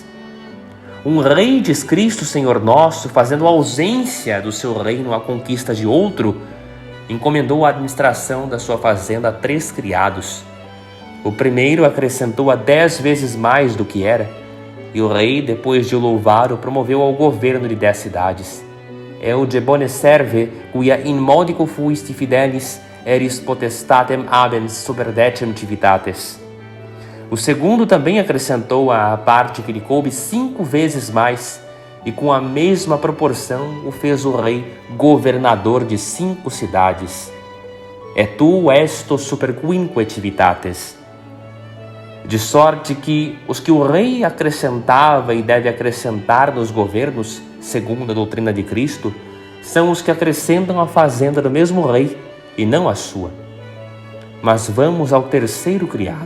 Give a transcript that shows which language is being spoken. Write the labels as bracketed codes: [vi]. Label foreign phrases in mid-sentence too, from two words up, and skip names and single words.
[pt] Um rei, diz Cristo Senhor nosso, fazendo ausência do seu reino à conquista de outro, encomendou a administração da sua fazenda a 3 criados. O primeiro acrescentou a 10 vezes mais do que era, e o rei, depois de o louvar, o promoveu ao governo de 10 cidades. [la] Eude bone serve, quia in modico fuisti fidelis, eris potestatem habens superdecem civitates. [pt] O segundo também acrescentou à parte que lhe coube 5 vezes mais, e com a mesma proporção o fez o rei governador de 5 cidades. [la] Et tu esto superquinque civitates. [pt] De sorte que os que o rei acrescentava e deve acrescentar nos governos, segundo a doutrina de Cristo, são os que acrescentam a fazenda do mesmo rei e não a sua. Mas vamos ao terceiro criado.